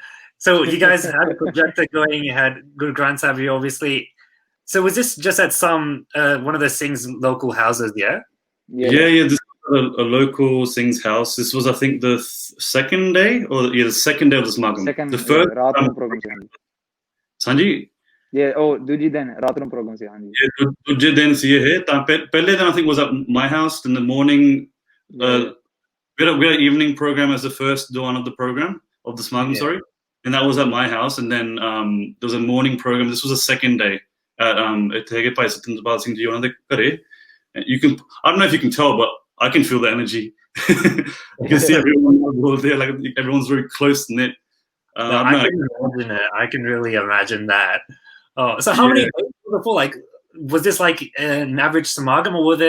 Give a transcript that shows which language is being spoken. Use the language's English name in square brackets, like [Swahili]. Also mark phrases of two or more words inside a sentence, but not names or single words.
[English] So you guys had a projector going, you had Guru Granth Sahib, obviously. So was this just at some one of the Singh's local houses, yeah? Yeah. This was a local Singh's house. This was, I think, the second day, the second day of the smagam. The first program [Punjabi] Sanji. [English] Yeah, [Punjabi] ਦੂਜੀ ਦਿਨ ਰਾਤ ਨੂੰ program ਸੀ ਹਾਂਜੀ ਦੂਜੇ ਦਿਨ ਸੀ ਇਹ ਤਾਂ ਪਹਿਲੇ ਦਿਨ [English] I think was at my house in the morning. We had an evening program as the first one of the program of the smagam, sorry, and that was at my house. And then there was a morning program. This was the second day at [Punjabi] ਇੱਥੇ ਭਾਈ ਸਤਿੰਦਰਪਾਲ ਸਿੰਘ ਜੀ ਉਹਨਾਂ ਦੇ ਘਰੇ. [English] You can, I don't know if you can tell, but I can feel the energy. You can see everyone there, like everyone's very close knit. No, I can imagine it. I can really imagine that. Oh, so how many before? Like, was this like an average samagam, or were there?